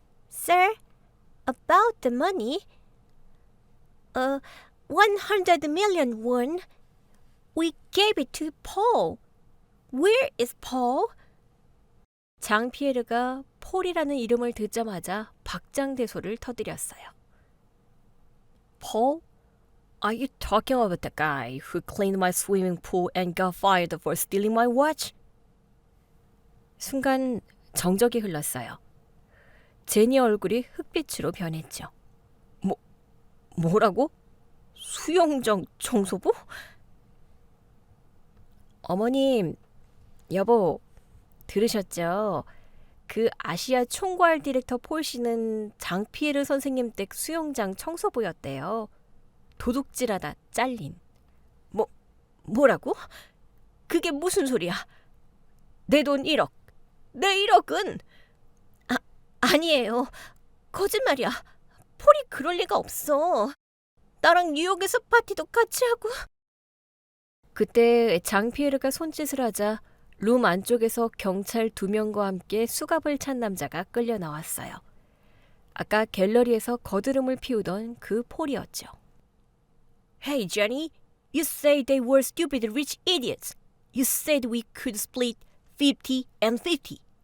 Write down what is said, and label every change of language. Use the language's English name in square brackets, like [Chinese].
[English] Sir, about the money. 100 million won. We gave it to Paul. Where is Paul? [Korean] 장피에르가 폴이라는 이름을 듣자마자 박장대소를 터뜨렸어요. [English] Paul? Are you talking about the guy who cleaned my swimming pool and got fired for stealing my watch? [Korean] 순간 정적이 흘렀어요. 제니 얼굴이 흑빛으로 변했죠. 뭐라고? 수영장 청소부? 어머님, 여보, 들으셨죠? 그 아시아 총괄 디렉터 폴 씨는 장피에르 선생님 댁 수영장 청소부였대요. 도둑질하다 잘린. 뭐라고? 그게 무슨 소리야? 내 돈 1억. 내 1억은? 아니에요. 거짓말이야. 폴이 그럴 리가 없어. 나랑 뉴욕에서 파티도 같이 하고. 그때 장피에르가 손짓을 하자 룸 안쪽에서 경찰 2명과 함께 수갑을 찬 남자가 끌려 나왔어요. 아까 갤러리에서 거드름을 피우던 그 폴이었죠. [English] Hey Jenny, you said they were stupid rich idiots. You said we could split 50 and 50.